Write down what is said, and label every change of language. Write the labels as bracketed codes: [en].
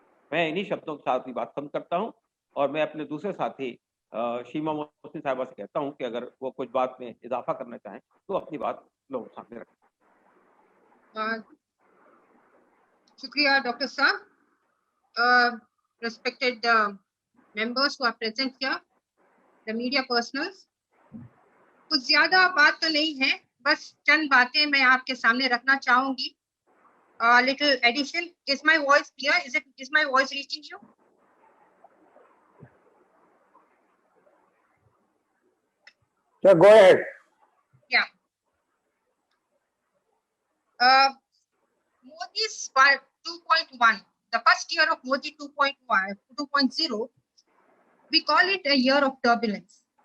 [hi] मैं इन्हीं शब्दों के साथ अपनी बात खत्म करता हूँ और मैं अपने दूसरे साथी शीमा मोहसिन साहिबा से कहता हूँ कि अगर वो कुछ बात में इज़ाफ़ा करना चाहें, तो अपनी बात लोगों के सामने रखें। शुक्रिया डॉक्टर साहब। Respected [en] members who are present here, the media personals. [hi] कुछ ज्यादा बात तो नहीं है, बस चंद बातें मैं आपके सामने रखना चाहूंगी. [en] Little addition. Is my voice clear? Is my voice reaching you? Yeah, go ahead. Yeah. Modi's 2.1, the first year of Modi 2.0, we call it a year of turbulence.